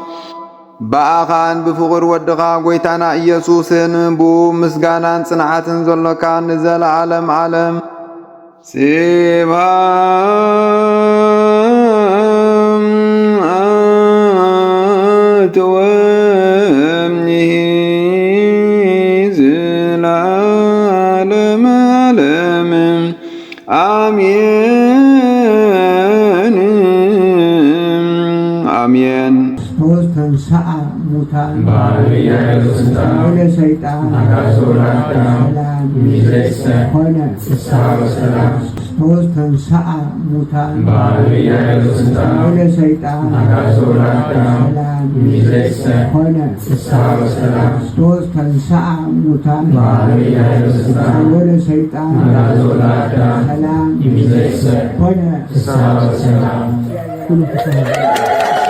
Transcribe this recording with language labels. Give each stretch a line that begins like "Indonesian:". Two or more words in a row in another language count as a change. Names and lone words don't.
Tigrinya: በኣኻን ብፍቕር ወድኻ ጐይታና ኢየሱስን ብኡ ምስጋናን ጽንዓትን ዘሎካ ንዘለዓለም ዓለም
Geez: ስብሃት ወእምይእዜሰ ለዓለመ ዓለም አሜን አሜን። ተንሥአ ሙታን ወለሰይጣን ሰላም ሆነ። ተንሥአ ሙታን ወለሰይጣን ሰላም ሆነ። ተንሥአ ሙታን ወለሰይጣን ሰላም ሆነ።